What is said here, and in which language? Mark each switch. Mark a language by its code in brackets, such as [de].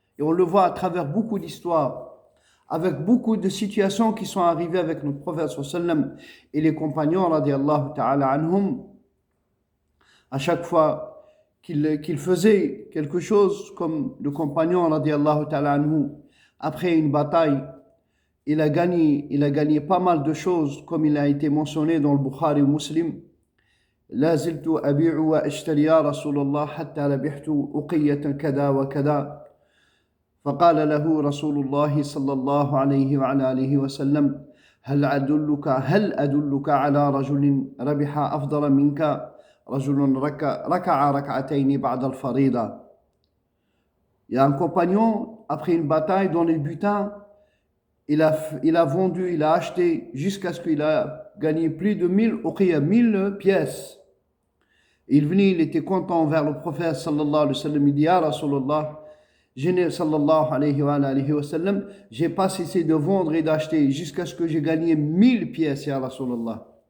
[fr] Et on le voit à travers beaucoup d'histoires, avec beaucoup de situations qui sont arrivées avec notre prophète sallallahu alayhi wa sallam et les compagnons, radiallahu ta'ala anhum. À chaque fois qu'il faisait quelque chose, comme le compagnon, radiallahu ta'ala anhu, après une bataille, il a gagné pas mal de choses, comme il a été mentionné dans le Bukhari ou Muslim. [ar] لا زلت أبيع وأشتري يا رسول الله حتى لبحت أقية كذا وكذا فقال له رسول الله صلى الله عليه وعلى آله وسلم هل أدلك على رجل ربح أفضل منك رجل ركع ركعتين بعد الفريضة. [fr] Il y a un compagnon, après une bataille dans les butins, il a vendu, il a acheté jusqu'à ce qu'il a gagné plus de 1000 pièces. Il venait, il était content vers le prophète sallallahu alayhi wa sallam. Il dit, Ya Rasulallah, sallallahu alayhi wa sallam, j'ai pas cessé de vendre et d'acheter jusqu'à ce que j'ai gagné 1000 pièces, Ya Rasulallah.